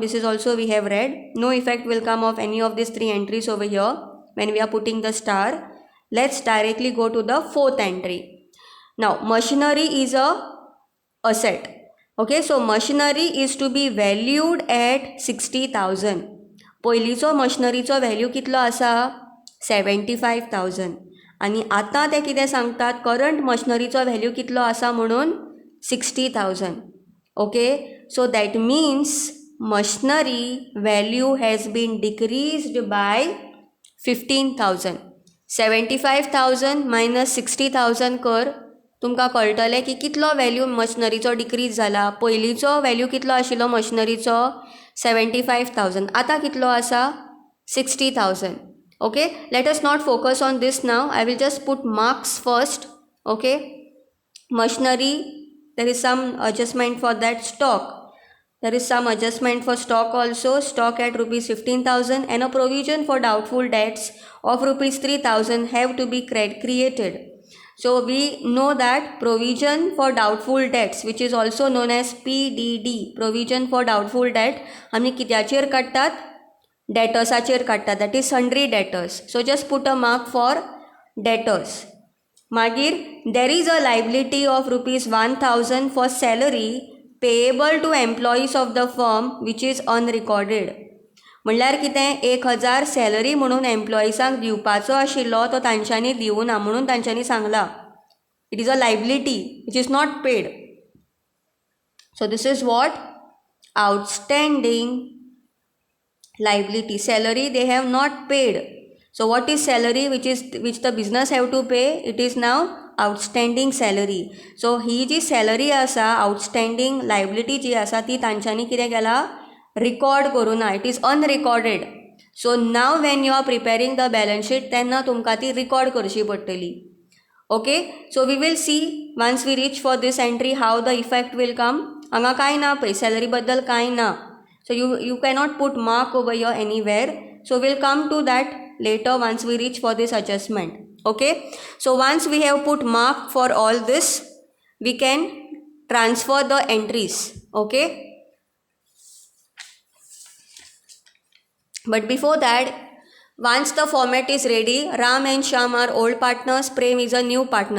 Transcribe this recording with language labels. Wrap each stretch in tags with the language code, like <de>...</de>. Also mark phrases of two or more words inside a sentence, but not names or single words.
<en>This is also we have read. No effect will come of any of these three entries over here when we are putting the star. Let's directly go to the fourth entry. Now machinery is a asset. Okay, so machinery is to be valued at 60,000.</en> <kok>पयलींचो मशिनरीचो व्हॅल्यू कितलो आसा, 75,000. आनी आतां ते कितें सांगतात, करंट मशिनरीचो व्हॅल्यू कितलो आसा म्हणून 60,000.</kok> <en>Okay, so that means machinery value has been decreased by 15,000.</en> <kok>75,000 minus 60,000 कर, तुमकां कळटलें की कितलो वॅल्यू मशिनरीचो डिक्रीज जाला. पयलींचो वॅल्यू कितलो आशिल्लो मशिनरीचो 75,000, आतां कितलो आसा 60,000.</kok> <en>Okay, let us not focus on this now. I will just put marks first. Okay, machinery, there is some adjustment for that. Stock, there is some adjustment for stock also. Stock at rupees 15,000 and a provision for doubtful debts of rupees 3,000 have to be created. So we know that provision for doubtful debts, which is also known as PDD, provision for doubtful debt,</en> <kok>आमी कित्याचेर काडटात, debtorsaचेर काडटात,</kok> <en>that is sundry debtors. So just put a mark for debtors. मागीर there is a liability of rupees 1,000 for salary payable to employees of the firm which is unrecorded.</en> <kok>म्हणल्यार कितें, 1,000 सॅलरी म्हणून एम्प्लॉईसांक दिवपाचो आशिल्लो तो तांच्यांनी दिवना म्हणून तांच्यांनी सांगलां.</kok> <en>It is a liability which is not paid. So this is what outstanding liability. Salary they have not paid. So what is salary which the business have to pay? It is now outstanding salary.</en> <kok>So ही जी सॅलरी आसा,</kok> <en>outstanding liability</en> <kok>जी आसा ती तांच्यांनी कितें केला, रिकॉर्ड करूना.</kok> <en>It is unrecorded. So now when you are preparing the balance sheet</en> <kok>तेन्ना तुमकां ती रिकॉर्ड करची पडटली.</kok> <en>Okay, so we will see once we reach for this entry how the effect will come.</en> <kok>हांगा कांय ना पळय, सॅलरी बद्दल कांय ना.</kok> <en>So you cannot put mark over here anywhere. So we'll come to that later once we reach for this adjustment. Okay, so once we have put mark for all this, we can transfer the entries. Okay, but before that, once the format is ready, Ram and Shyam are old partners, Prem is a new partner.</en>